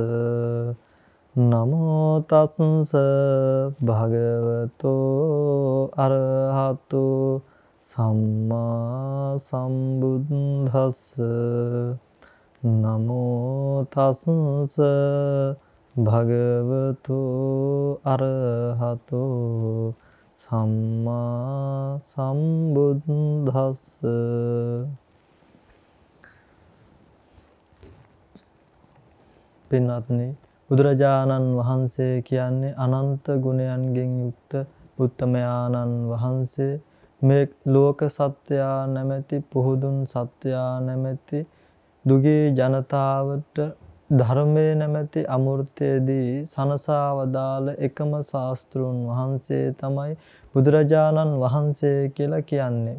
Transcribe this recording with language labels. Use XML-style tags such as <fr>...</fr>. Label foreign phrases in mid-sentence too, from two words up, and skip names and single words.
<pi>නමෝ තස්ස භගවතෝ අරහතෝ සම්මා සම්බුද්දස්ස නමෝ තස්ස භගවතෝ අරහතෝ සම්මා සම්බුද්දස්ස.</pi> <si>පින්වත්නි, බුදුරජාණන් වහන්සේ කියන්නේ අනන්ත ගුණයන්ගෙන් යුක්ත උත්තමයාණන් වහන්සේ. මේ ලෝක සත්‍යයා නැමැති පුහුදුන් සත්‍යයා නැමැති දුගී ජනතාවට ධර්මයේ නැමැති අමෘතයේදී සනසා වදාළ එකම ශාස්ත්‍රූන් වහන්සේ තමයි බුදුරජාණන් වහන්සේ කියලා කියන්නේ.</si>